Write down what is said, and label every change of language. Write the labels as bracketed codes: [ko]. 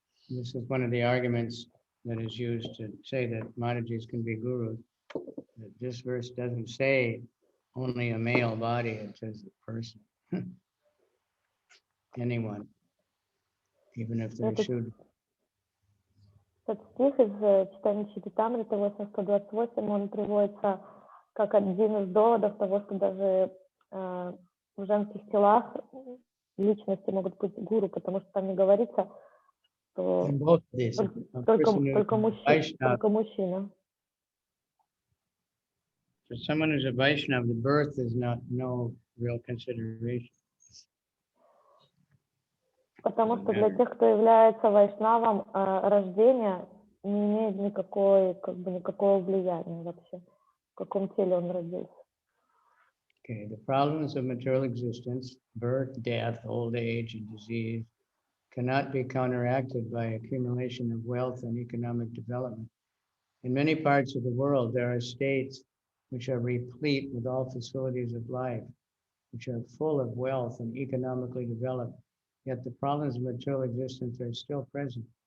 [en] This is one of the arguments that is used to say that Maharajas can be gurus. That this verse doesn't say only a male body, it says a person. Anyone, even if they're Sudra. [ru] Этот стих из чтения Чаритамры 828, он приводится как один из доводов того, что даже в женских телах личности могут быть гуру, потому что там не говорится, что только мужчина. [en] For someone who's a Vaishnava, the birth is no real consideration. [ru] Потому что для тех, кто является вайшнавом, рождение не имеет никакого влияния вообще, в каком теле он родился. [en] Okay, the problems of material existence, birth, death, old age, and disease, cannot be counteracted by accumulation of wealth and economic development. In many parts of the world, there are states which are replete with all facilities of life, which are full of wealth and economically developed, yet the problems of material existence are still present.